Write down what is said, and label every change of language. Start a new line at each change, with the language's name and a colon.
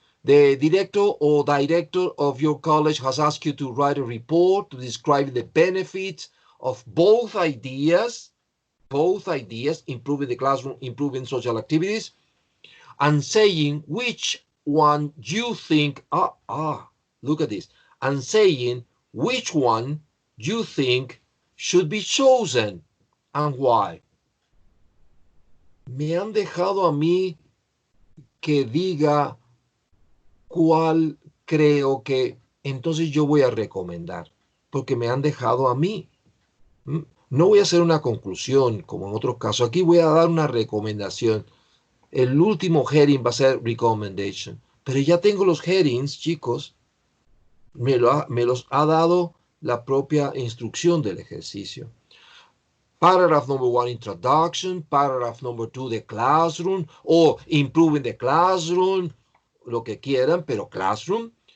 English: The director or director of your college has asked you to write a report to describe the benefits of both ideas, improving the classroom, improving social activities, and saying which one you think, look at this, and saying which one you think should be chosen and why.
Spanish: Me han dejado a mí que diga cuál creo que entonces yo voy a recomendar, porque me han dejado a mí. No voy a hacer una conclusión como en otros casos. Aquí voy a dar una recomendación. El último heading va a ser recommendation. Pero ya tengo los headings, chicos. Me los ha dado la propia instrucción del ejercicio.
English: Paragraph number 1, introduction. Paragraph number 2, the classroom. O improving the classroom.
Spanish: Lo que quieran, pero classroom.